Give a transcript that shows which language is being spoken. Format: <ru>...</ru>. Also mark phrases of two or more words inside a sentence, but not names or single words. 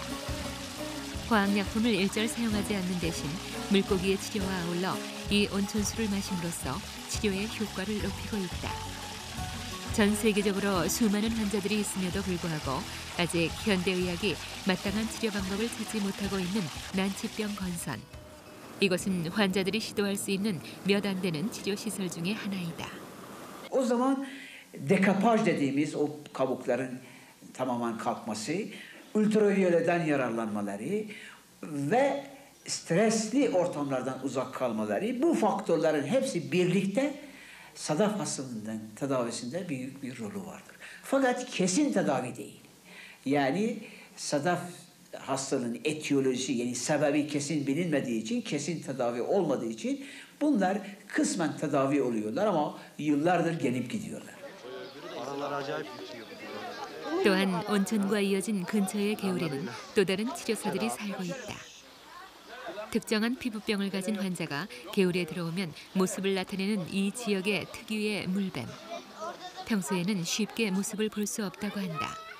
<ko>화학약품을 일절 사용하지 않는 대신 물고기의 치료와 아울러 이 온천수를 마심으로써 치료의 효과를 높이고 있다. 전 세계적으로 수많은 환자들이 있음에도 불구하고 아직 현대의학이 마땅한 치료 방법을 찾지 못하고 있는 난치병 건선. 이것은 환자들이 시도할 수 있는 몇 안 되는 치료 시설 중에 하나이다.</ko> <tr>O zaman dekapaj dediğimiz o kabukların tamamen kalkması, ultraviyoleden yararlanmaları ve stresli ortamlardan uzak kalmaları, bu faktörlerin hepsi birlikte sadaf hastalığının tedavisinde büyük bir rolü vardır. Fakat kesin tedavi değil. Yani sadaf hastalığın etiyolojisi, yani sebebi kesin bilinmediği için, kesin tedavi olmadığı için bunlar kısmen tedavi oluyorlar ama yıllardır gelip gidiyorlar.</tr> <ko>또한 온천과 이어진 근처의 개울에는 또 다른 치료사들이 살고 있다. 특정한 피부병을 가진 환자가 개울에 들어오면 모습을 나타내는 이 지역의 특유의 물뱀. 평소에는 쉽게 모습을 볼 수 없다고 한다.</ko>